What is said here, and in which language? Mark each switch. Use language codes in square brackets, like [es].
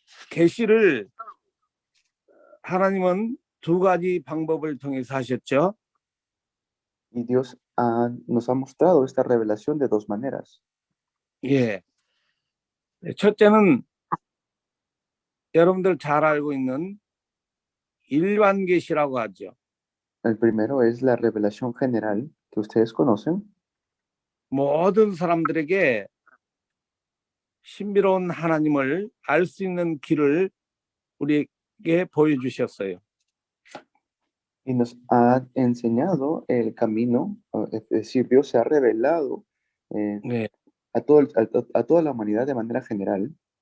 [ko] 계시를 하나님은 두 가지 방법을 통해서 하셨죠. [es] Y Dios nos ha mostrado esta revelación de dos maneras. [ko] 예. 첫째는 여러분들 잘 알고 있는 일반 계시라고 하죠. [es] El primero es la revelación general que ustedes conocen. [ko] 모든 사람들에게 신비로운 하나님을 알 수 있는 길을 우리에게 보여주셨어요. [es] Y nos ha enseñado el camino, es decir, Dios se ha revelado [ko] 네. [es] a toda la humanidad de manera general.